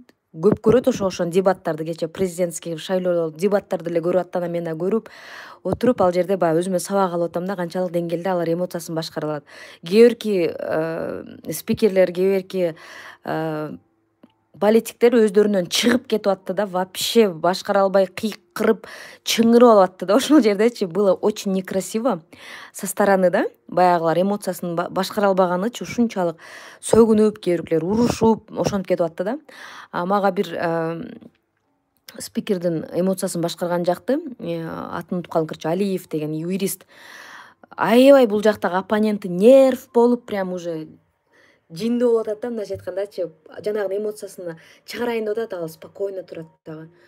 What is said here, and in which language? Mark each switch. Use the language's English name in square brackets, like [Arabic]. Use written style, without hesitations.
[Kyrgyz] көп көрөт ошон дебаттарды, кечээ президентский шайлоо дебаттарды эле көрүп аттан мен да көрүп отуруп ал жерде баягы өзүмө сабак алып атам да канчалык деңгээлде алар эмоциясын башкара алат. Кээ бирки спикерлер, кээ бирки политиктер өздөрүнөн чыгып кетип атты да, [Russian] вообще [Kyrgyz] башкара албай кыйкырып, чыңырып алып атты да ошол жердечи. [Russian] Было очень некрасиво со стороны да. [Kyrgyz] Баягылар эмоциясын башкара албаганычы ушунчалык сөгүнүп, кээ биркилер урушуп, ошентип кетип атты да. Мага бир спикердин эмоциясын башкарган жакты. Атын унутуп калдым, [Russian] короче, [Kyrgyz] Алиев деген юрист. Аябай бул жактагы оппоненти нерв болуп, [Russian] прям уже [Kyrgyz] жинди болуп атат да, мындайча айткандачы, жанагынын эмоциясына чыгарайын деп атат, ал [Russian] спокойно [Kyrgyz] турат дагы.